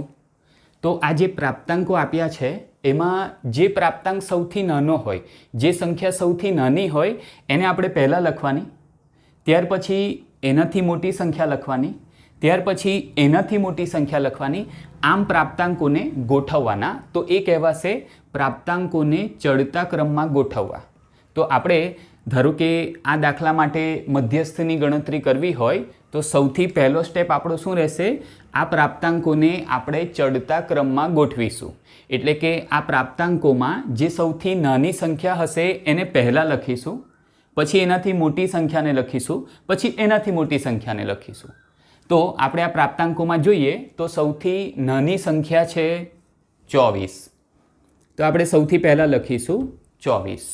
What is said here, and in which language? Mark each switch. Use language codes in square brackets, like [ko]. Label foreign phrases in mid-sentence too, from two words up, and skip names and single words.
[gu] તો આ જે પ્રાપ્તાંકો આપ્યા છે એમાં જે પ્રાપ્તાંક સૌથી નાનો હોય, જે સંખ્યા સૌથી નાની હોય એને આપણે પહેલા લખવાની, ત્યાર પછી એનાથી મોટી સંખ્યા લખવાની, ત્યાર પછી એનાથી મોટી સંખ્યા લખવાની। આમ પ્રાપ્તાંકોને ગોઠવવાના। તો એ કહેવાશે પ્રાપ્તાંકોને ચઢતા ક્રમ में ગોઠવવા। તો આપણે ધારો કે આ દાખલા માટે મધ્યસ્થની ગણતરી કરવી હોય તો સૌથી પહેલો સ્ટેપ આપણો શું રહેશે? આ પ્રાપ્તાંકોને આપણે ચઢતા ક્રમ में ગોઠવીશું। એટલે કે આ પ્રાપ્તાંકોમાં જે સૌથી નાની સંખ્યા હશે એને પહેલા લખીશું, પછી એનાથી મોટી સંખ્યાને લખીશું, પછી એનાથી મોટી સંખ્યાને લખીશું। તો આપણે આ પ્રાપ્તાંકોમાં જોઈએ તો સૌથી નાની સંખ્યા છે 24। તો આપણે સૌથી પહેલા લખીશું 24।